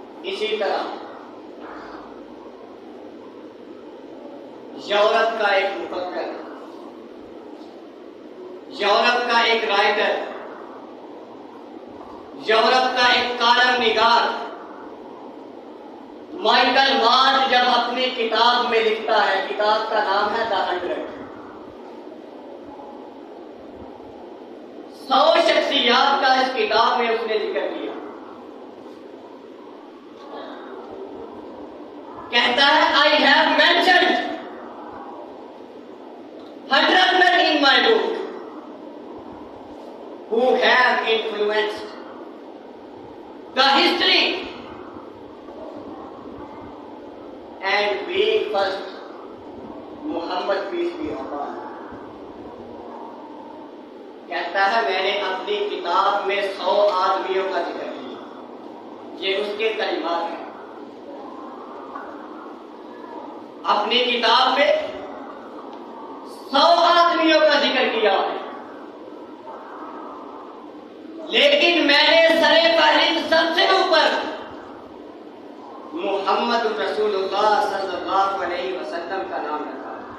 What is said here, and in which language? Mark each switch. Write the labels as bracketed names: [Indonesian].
[Urdu] اسی طرح یورپ کا ایک مفکر، یورپ کا ایک رائٹر، یورپ کا ایک کالم نگار مائیکل مارٹ جب اپنی کتاب میں لکھتا ہے، کتاب کا نام ہے دا 100، 100 شخصیات کا اس کتاب میں اس نے ذکر کیا. کہتا ہے [English] I have mentioned 100 men in my book who have influenced the history and being first Muhammad peace be upon. [Urdu] کہتا ہے میں نے اپنی کتاب میں 100 آدمیوں کا ذکر کیا. یہ اس کے کلمات ہیں. اپنی کتاب میں 100 آدمیوں کا ذکر کیا ہے، لیکن میں نے سر فہرست سب سے اوپر محمد رسول اللہ صلی اللہ علیہ وسلم کا نام رکھا.